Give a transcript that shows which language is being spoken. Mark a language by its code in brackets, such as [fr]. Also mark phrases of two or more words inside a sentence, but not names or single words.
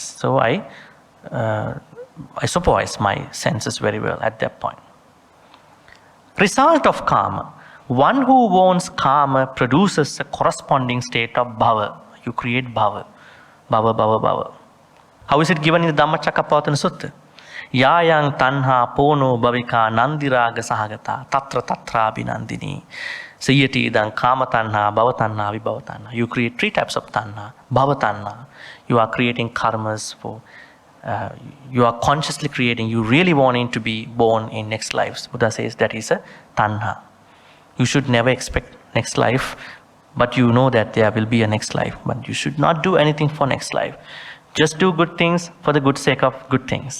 [en] So I supervise my senses very well at that point. Result of karma. One who wants karma produces a corresponding state of bhava. You create bhava. [pi] Bhava, bhava, bhava. [en] How is it given in the Dhammacakkappavattana Sutta? [pi] Yayang tanha pono bhavika nandiraga sahagata tatra tatra abhinandini. Siyati idang kama tanha, bhava tanha, vibhava tanha. [en] You create three types of tanha. [pi] Bhava tanha. [en] You are creating karmas for, you are consciously creating, you really wanting to be born in next lives. Buddha says that is a tanha. You should never expect next life, but you know that there will be a next life. But you should not do anything for next life. Just do good things for the good sake of good things.